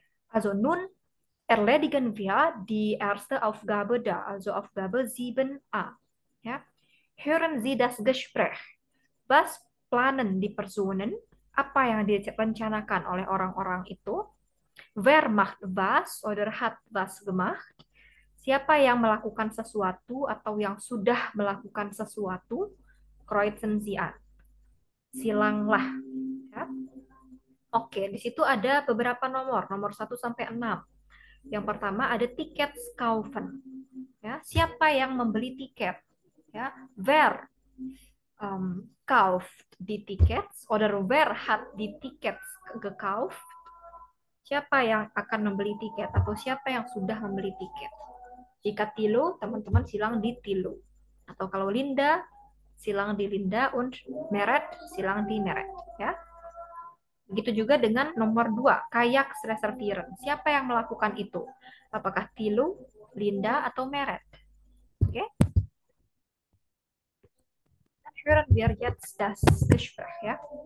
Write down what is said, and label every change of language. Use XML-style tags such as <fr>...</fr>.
<de>Also nun erledigen wir die erste Aufgabe da, also Aufgabe 7a. Ja. Hören Sie das Gespräch. Was planen die Personen?</de> <id>Apa yang direncanakan oleh orang-orang itu?</id> <de>Wer macht was oder hat was gemacht?</de> <id>Siapa yang melakukan sesuatu atau yang sudah melakukan sesuatu?</id> <de>Kreuzen Sie an.</de> <id>Silanglah. Ya. Oke, di situ ada beberapa nomor 1 sampai 6. Yang pertama ada tiket</id> <de>kaufen.</de> <id>Ya, siapa yang membeli tiket?</id> <de>Ya, wer kauft die Tickets oder wer hat die Tickets gekauft?</de> <id>Siapa yang akan membeli tiket atau siapa yang sudah membeli tiket? Jika Tilo, teman-teman silang di Tilo. Atau kalau Linda, silang di Linda, und Meret, silang di Meret. Ya. Begitu juga dengan nomor 2, kayak reservieren. Siapa yang melakukan itu? Apakah Tilo, Linda, atau Meret? Oke.</id> <de>Hören wir jetzt das Gespräch, ya.</de>